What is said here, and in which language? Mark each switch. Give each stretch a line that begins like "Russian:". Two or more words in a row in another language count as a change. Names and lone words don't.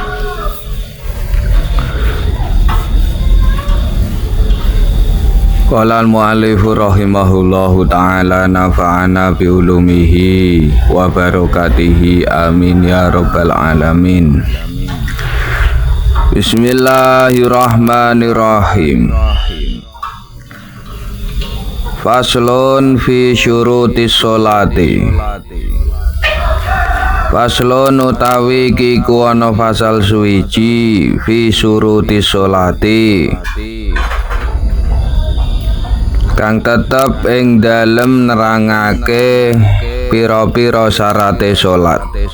Arabic: قال المؤلف رحمه الله تعالى نفعنا بعلومه وبركاته آمين يا رب العالمين. بسم الله الرحمن الرحيم. فصل في شروط الصلاة.
Javanese: Faslun utawi iki ku ana fasal suwiji
Arabic: في شروط الصلاة
Javanese: kang tetep ing dalem nerangake pira-pira syarate salat.